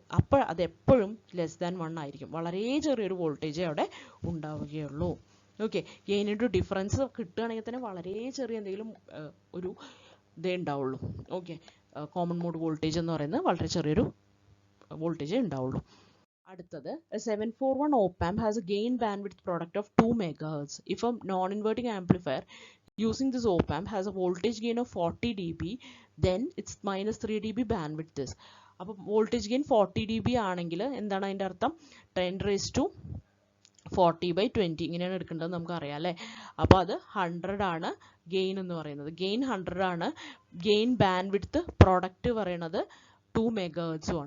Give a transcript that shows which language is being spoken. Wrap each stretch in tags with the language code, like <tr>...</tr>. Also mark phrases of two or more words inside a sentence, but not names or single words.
<ml>അപ്പോൾ അത് എപ്പോഴും</ml> <en>less than</en> <ml>1 ആയിരിക്കും. വളരെ ചെറിയൊരു വോൾട്ടേജേ അവിടെ ഉണ്ടാവുകയുള്ളൂ. ഓക്കെ,</ml> <en>gain into difference</en> <ml>കിട്ടുകയാണെങ്കിൽ തന്നെ വളരെ ചെറിയ എന്തെങ്കിലും ഒരു ഇതേ ഉണ്ടാവുള്ളൂ. ഓക്കെ,</ml> <en>common mode voltage</en> <ml>എന്ന് പറയുന്നത് വളരെ ചെറിയൊരു വോൾട്ടേജേ ഉണ്ടാവുള്ളൂ. അടുത്തത്,</ml> <en>a 741 op-amp has a gain bandwidth product of 2 MHz. If a non-inverting amplifier using this op-amp has a voltage gain of 40 dB, then its minus 3 dB bandwidth is.</en> <ml>അപ്പോൾ</ml> <en>voltage gain</en> <ml>40 dB ആണെങ്കിൽ എന്താണ് അതിൻ്റെ അർത്ഥം, 10⁻40/20 ഇങ്ങനെയാണ് എടുക്കേണ്ടത് നമുക്ക് അറിയാം അല്ലേ. അപ്പോൾ അത് 100 ആണ് ഗെയിൻ എന്ന് പറയുന്നത്. ഗെയിൻ 100 ആണ്.</ml> <en>gain bandwidth product</en> <ml>പറയണത് 2 MHz ആണ്.</ml>